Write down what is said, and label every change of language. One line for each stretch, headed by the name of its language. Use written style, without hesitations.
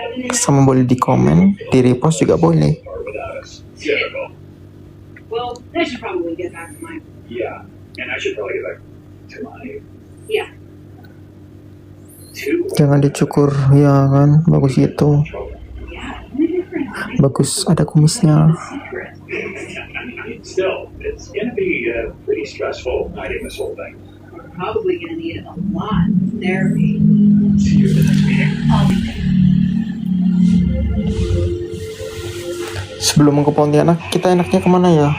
Indonesian: Sama boleh di komen, di repost juga boleh.
English: Well, I should probably get back to mine. Yeah, and I should probably get back to mine. Yeah.
Indonesian: Jangan dicukur ya kan, bagus gitu. Bagus ada kumisnya.
English: Still, it's gonna be pretty stressful hiding this whole thing. We're probably gonna need a lot of therapy. See you at the next meeting. I'll be there.
Indonesian: Sebelum ke Pontianak, kita enaknya kemana ya?